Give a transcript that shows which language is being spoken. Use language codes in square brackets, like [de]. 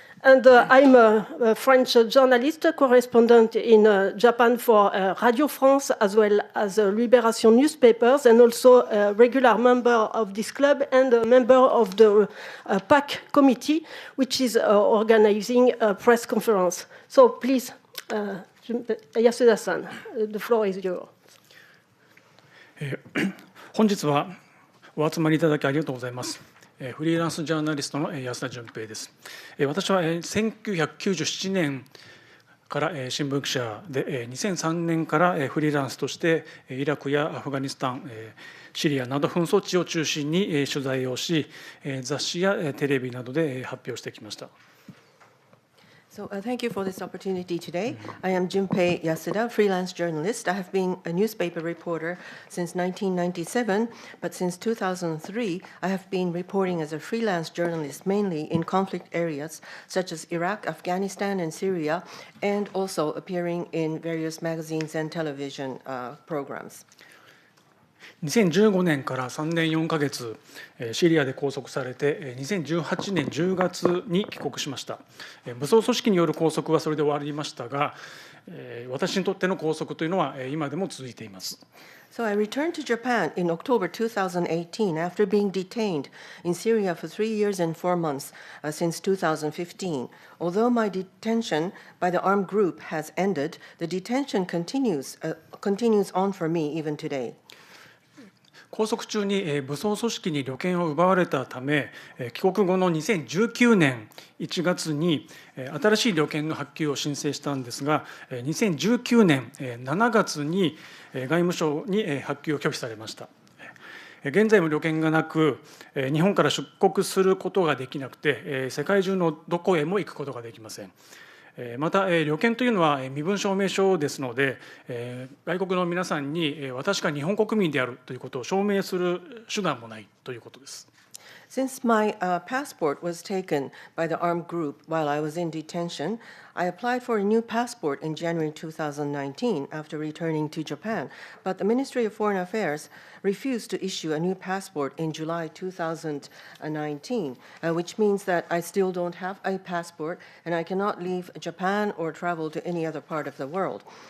[en] And I'm a French journalist, correspondent in Japan for Radio France, as well as Libération newspapers, and also a regular member of this club and a member of the PAC committee, which is organizing a press conference. So please, Yasuda-san, the floor is yours. [ja] 本日はお集まりいただきありがとうございます。フリーランスジャーナリストの安田純平です。私は1997年から新聞記者で、2003年からフリーランスとしてイラクやアフガニスタン、シリアなど紛争地を中心に取材をし、雑誌やテレビなどで発表してきました。 [en] So thank you for this opportunity today. I am Junpei Yasuda, freelance journalist. I have been a newspaper reporter since 1997, but since 2003, I have been reporting as a freelance journalist mainly in conflict areas such as Iraq, Afghanistan, and Syria, and also appearing in various magazines and television programs. [ja] 2015年から3年4ヶ月、シリアで拘束されて、2018年10月に帰国しました。武装組織による拘束はそれで終わりましたが、私にとっての拘束というのは今でも続いています。 [en] So I returned to Japan in October 2018 after being detained in Syria for 3 years and 4 months since 2015. Although my detention by the armed group has ended, the detention continues on for me even today. [ja] 拘束中に武装組織に旅券を奪われたため、帰国後の2019年1月に新しい旅券の発給を申請したんですが、2019年7月に外務省に発給を拒否されました。現在も旅券がなく、日本から出国することができなくて、世界中のどこへも行くことができません。また、旅券というのは身分証明書ですので、外国の皆さんに私が日本国民であるということを証明する手段もないということです。 [en] Since my passport was taken by the armed group while I was in detention, I applied for a new passport in January 2019 after returning to Japan, but the Ministry of Foreign Affairs refused to issue a new passport in July 2019, which means that I still don't have a passport and I cannot leave Japan or travel to any other part of the world.